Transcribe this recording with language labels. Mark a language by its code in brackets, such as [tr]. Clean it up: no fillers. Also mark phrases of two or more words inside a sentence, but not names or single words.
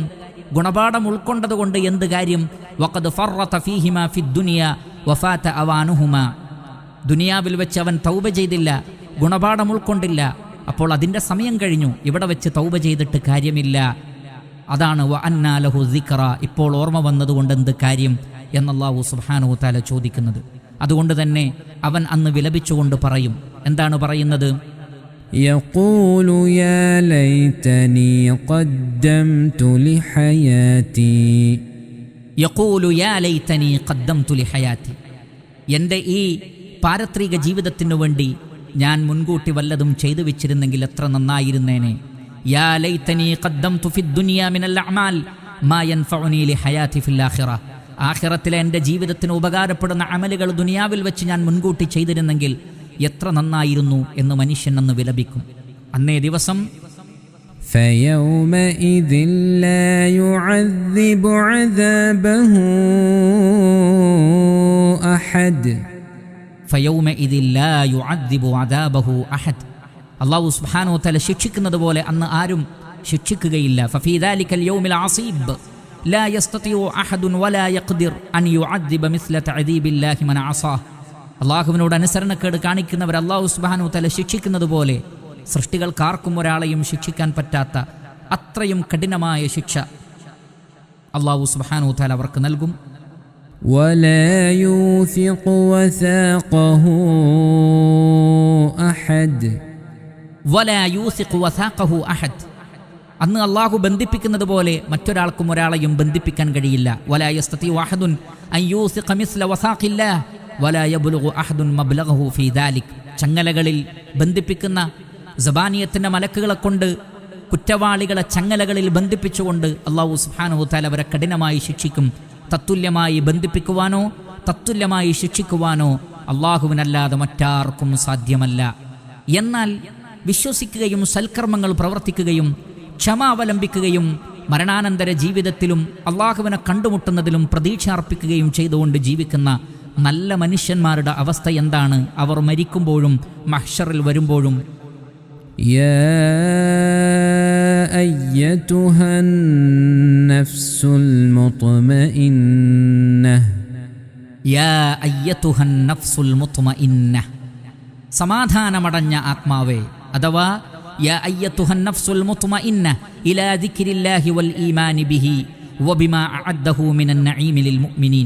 [ml] ഗുണപാഠം ഉൾക്കൊണ്ടതുകൊണ്ട് എന്ത് കാര്യം? [ar] وقد فرط فيهما في الدنيا وفات أوانهما, [ml] ദുനിയാവിൽ വെച്ച് അവൻ തൗബ ചെയ്തില്ല, ഗുണപാഠം ഉൾക്കൊണ്ടില്ല, അപ്പോൾ അതിൻ്റെ സമയം കഴിഞ്ഞു. ഇവിടെ വെച്ച് തൗബ ചെയ്തിട്ട് കാര്യമില്ല. അതാണ് [ar] وأنى له الذكرى, [ml] ഇപ്പോൾ ഓർമ്മ വന്നതുകൊണ്ട് എന്ത് കാര്യം എന്നല്ലാഹു [ar] سبحانه تعالى [ml] ചോദിക്കുന്നത്. അതുകൊണ്ട് തന്നെ അവൻ അന്ന് വിലപിച്ചുകൊണ്ട് പറയും. എന്താണ് പറയുന്നത്? [ar] يقول يا ليتني قدمت لحياتي يقول يا ليتني قدمت لحياتي, [ml] എൻ്റെ ഈ പാരത്രിക ജീവിതത്തിനു വേണ്ടി ഞാൻ മുൻകൂട്ടി വല്ലതും ചെയ്തു വെച്ചിരുന്നെങ്കിൽ എത്ര നന്നായിരുന്നേനെ. [ar] يا ليتني قدمت في الدنيا من الأعمال ما ينفعني لحياتي في الآخرة, [ml] ആഖിറത്തിലെ എൻ്റെ ജീവിതത്തിന് ഉപകാരപ്പെടുന്ന അമലുകൾ ദുനിയാവിൽ വെച്ച് ഞാൻ മുൻകൂട്ടി ചെയ്തിരുന്നെങ്കിൽ എത്ര നന്നായിരുന്നു എന്ന് മനുഷ്യൻ അന്ന് വിലപിക്കും. അന്നേ ദിവസം [ar] فيومئذ لا يعذب عذابه أحد فيومئذ لا يعذب عذابه أحد, [ml] അല്ലാഹു [ar] سبحانه وتعالى [ml] ശിക്ഷിക്കുന്നത് പോലെ അന്ന് ആരും ശിക്ഷിക്കുകയില്ല. [ar] ففي ذلك اليوم العصيب لا يستطيع أحد ولا يقدر أن يعذب مثل تعذيب الله من عصاه. [ml] അള്ളാഹുവിനോട് അനുസരണക്കേട് കാണിക്കുന്നവർ അള്ളാഹു [ar] سبحانه تعالى [ml] ശിക്ഷിക്കുന്നത് പോലെ സൃഷ്ടികൾക്കാർക്കും ഒരാളെയും ശിക്ഷിക്കാൻ പറ്റാത്ത അത്രയും കഠിനമായ ശിക്ഷ അള്ളാഹു [ar] سبحانه تعالى [ml] അവർക്ക് നൽകും. [ar] ولا يوثق وثاقه أحد ولا يوثق وثاقه أحد. [ml] അന്ന് അള്ളാഹു ബന്ധിപ്പിക്കുന്നത് പോലെ മറ്റൊരാൾക്കും ഒരാളെയും ബന്ധിപ്പിക്കാൻ കഴിയില്ല. [ar] ولا يستطيع أحد أن يوثق مثل وثاق الله ولا يبلغ أحد مبلغه في ذلك. [ml] ചങ്ങലകളിൽ ബന്ധിപ്പിക്കുന്ന സബാനിയത്തിന്റെ മലക്കുകളെ കൊണ്ട് കുറ്റവാളികളെ ചങ്ങലകളിൽ ബന്ധിപ്പിച്ചുകൊണ്ട് അള്ളാഹു [ar] سبحانه تعالى [ml] അവരെ കഠിനമായി ശിക്ഷിക്കും. തത്തുല്യമായി ബന്ധിപ്പിക്കുവാനോ തത്തുല്യമായി ശിക്ഷിക്കുവാനോ അള്ളാഹുവിനല്ലാതെ മറ്റാർക്കും സാധ്യമല്ല. എന്നാൽ വിശ്വസിക്കുകയും സൽക്കർമ്മങ്ങൾ പ്രവർത്തിക്കുകയും ക്ഷമ അവലംബിക്കുകയും മരണാനന്തര ജീവിതത്തിലും അള്ളാഹുവിനെ കണ്ടുമുട്ടുന്നതിലും പ്രതീക്ഷ അർപ്പിക്കുകയും ചെയ്തുകൊണ്ട് ജീവിക്കുന്ന നല്ല മനുഷ്യന്മാരുടെ അവസ്ഥ എന്താണ്? അവർ മരിക്കുമ്പോഴും മഹ്ശറിൽ വരുമ്പോഴും [ar] يا أيتها النفس المطمئنة يا أيتها النفس المطمئنة, [ml] സമാധാനമടഞ്ഞ ആത്മാവേ, അഥവാ [ar] يا أيتها النفس المطمئنة إلى ذكر الله والإيمان به وبما أعده من النعيم للمؤمنين.